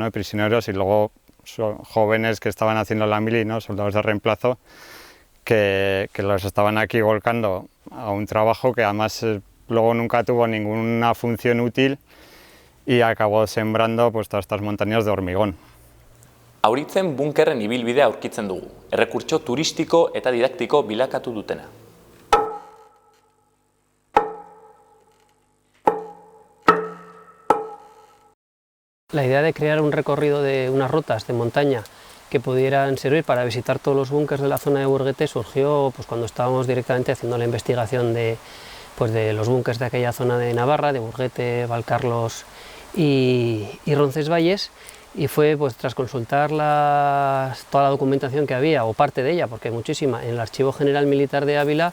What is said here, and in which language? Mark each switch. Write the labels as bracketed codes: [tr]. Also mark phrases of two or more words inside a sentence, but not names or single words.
[es] De prisioneros, y luego jóvenes que estaban haciendo la mili, ¿no? Soldados de reemplazo, que los estaban aquí volcando a un trabajo que además luego nunca tuvo ninguna función útil y acabó sembrando pues todas estas montañas de hormigón. [eu] Auritzen bunkerren ibilbidea aurkitzen dugu, errekurtso turistiko eta didaktiko bilakatu dutena. [es] La idea de crear un recorrido de unas rutas de montaña que pudieran servir para visitar todos los búnkers de la zona de Burguete surgió pues, cuando estábamos directamente haciendo la investigación de los búnkers de aquella zona de Navarra, de Burguete, Valcarlos y Roncesvalles, y fue pues, tras consultar toda la documentación que había, o parte de ella, porque hay muchísima, en el Archivo General Militar de Ávila.